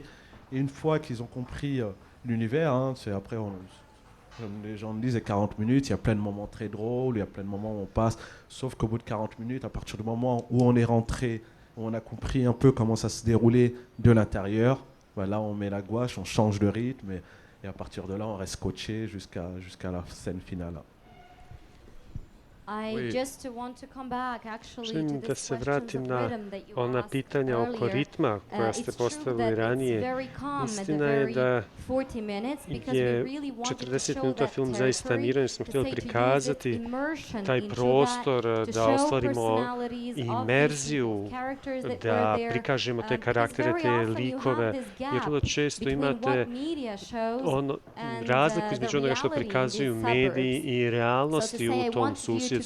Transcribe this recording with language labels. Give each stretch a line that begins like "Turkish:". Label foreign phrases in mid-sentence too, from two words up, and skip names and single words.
French: Et une fois qu'ils ont compris l'univers, c'est après, comme les gens me disent, c'est 40 minutes, il y a plein de moments très drôles, il y a plein de moments où on passe, sauf qu'au bout de 40 minutes, à partir du moment où on est rentré, où on a compris un peu comment ça se déroulait de l'intérieur, là on met la gouache, on change de rythme, et à partir de là, on reste scotché jusqu'à la scène finale.
Bosnian: Želim da se vratim na ona pitanja oko ritma koja ste postavili ranije. Istina je da je 40 minuta film zaista miran, jer smo htjeli prikazati taj prostor, da ostvarimo imerziju, da prikažemo te karaktere, te likove, jer vrlo često imate razliku između onoga što prikazuju mediji i realnosti u tom susjedstvu.